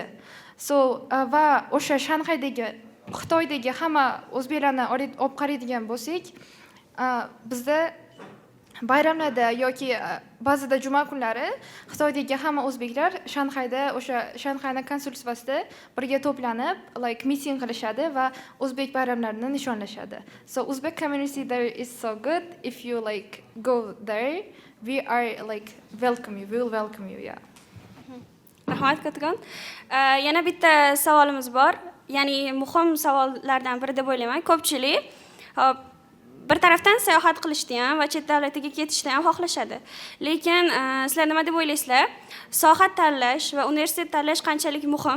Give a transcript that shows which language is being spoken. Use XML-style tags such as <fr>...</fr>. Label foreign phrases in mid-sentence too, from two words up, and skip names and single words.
<uz>Va o'sha Shanxaydagi, Xitoydagi hamma o'zbeklarni olib qaraydigan bo'lsak, bizda bayramlarda yoki ba'zida juma kunlari Xitoydagi hamma o'zbeklar Shanxayda o'sha Shanxayning konsulstvasida birga to'planib,</uz> <en>like meeting</en> <uz>qilishadi va o'zbek bayramlarini nishonlashadi.</uz> <en>So Uzbek community there is so good. If you like go there, we are like welcome you. We will welcome you, yeah.</en> <uz>Rahmat kattakon. Yana bitta savolimiz bor. Ya'ni muhim savollardan biri deb o'ylayman. Ko'pchilik bir tarafdan sayohat qilishni ham va chet davlatiga ketishni ham xohlashadi. Lekin sizlar nima deb o'ylaysizlar? Soha tanlash va universitet tanlash qanchalik muhim?</uz>